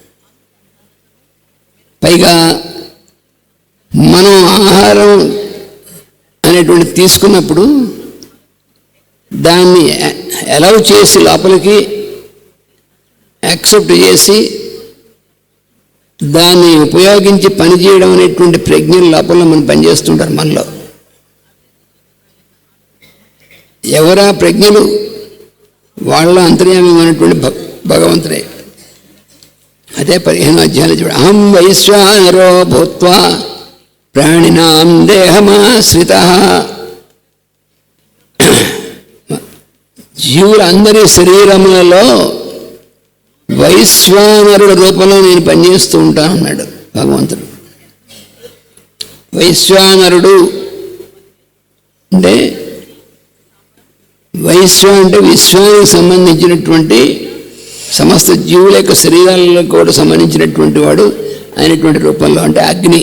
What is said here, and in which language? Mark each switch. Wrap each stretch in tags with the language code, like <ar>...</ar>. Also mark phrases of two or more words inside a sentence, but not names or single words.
<te>పైగా మనం ఆహారం అనేటువంటి తీసుకున్నప్పుడు దాన్ని అలౌ చేసి లోపలికి యాక్సెప్ట్ చేసి దాన్ని ఉపయోగించి పనిచేయడం అనేటువంటి ప్రజ్ఞల లోపల మనం పనిచేస్తుంటారు మనలో. ఎవరా ప్రజ్ఞలు, వాళ్ళ అంతర్యామైనటువంటి భగవంతుడే. అదే 15వ అధ్యాయంలో చూడ,</te> <sa>अहं वैश्वानरो भूत्वा प्राणिनां देहमाश्रितः.</sa> <te>జీవులందరి శరీరములలో వైశ్వానరుడు రూపంలో నేను పనిచేస్తూ ఉంటాను అన్నాడు భగవంతుడు. వైశ్వానరుడు అంటే విశ్వం అంటే విశ్వానికి సంబంధించినటువంటి సమస్త జీవుల యొక్క శరీరాలకు కూడా సంబంధించినటువంటి వాడు అయినటువంటి రూపంలో అంటే అగ్ని.</te>